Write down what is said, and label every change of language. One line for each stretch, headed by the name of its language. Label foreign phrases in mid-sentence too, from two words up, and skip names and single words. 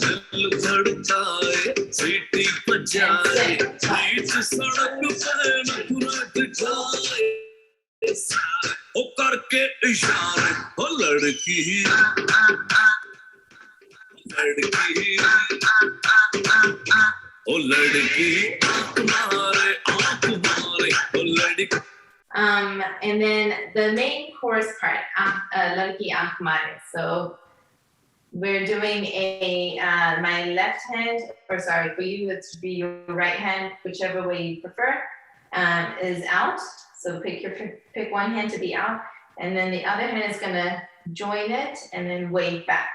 Hindi: दिल धड़काए सीटी बजाए बीच सड़क पे नखरा दिखाए ओ करके इशारे ओ लड़की लड़की ओ लड़की आँख मारे ओ लड़की.
English: And then the main chorus part, Ladki Aankh Marey. So we're doing a, my left hand, or sorry, for you, it should be your right hand, whichever way you prefer, is out. So pick one hand to be out, and then the other hand is gonna join it and then wave back.